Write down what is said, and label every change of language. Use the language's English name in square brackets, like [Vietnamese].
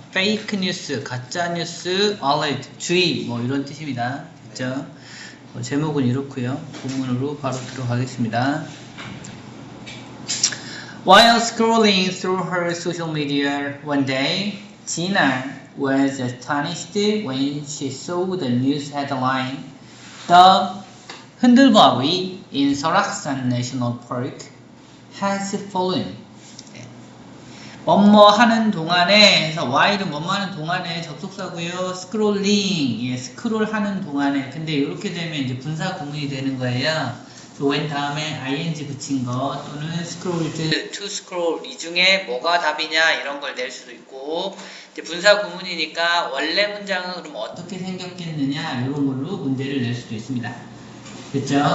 [Korean] fake news, 가짜 뉴스, alert, 주의 뭐 이런 뜻입니다. 그죠? 제목은 이렇고요. 본문으로 바로 들어가겠습니다. [English] While scrolling through her social media one day, Gina was astonished when she saw the news headline, "The 흔들바위 in Soraksan National Park has fallen." [Korean] 뭐뭐 하는 동안에 해서 while은 뭐뭐 하는 동안에 접속사고요. 스크롤링, 스크롤 하는 동안에. 근데 이렇게 되면 이제 분사 구문이 되는 거예요. when 다음에 ing 붙인 거 또는 scroll, to scroll 이 중에 뭐가 답이냐 이런 걸 낼 수도 있고, 이제 분사 구문이니까 원래 문장은 그럼 어떻게 생겼겠느냐 이런 걸로 문제를 낼 수도 있습니다. 그쵸?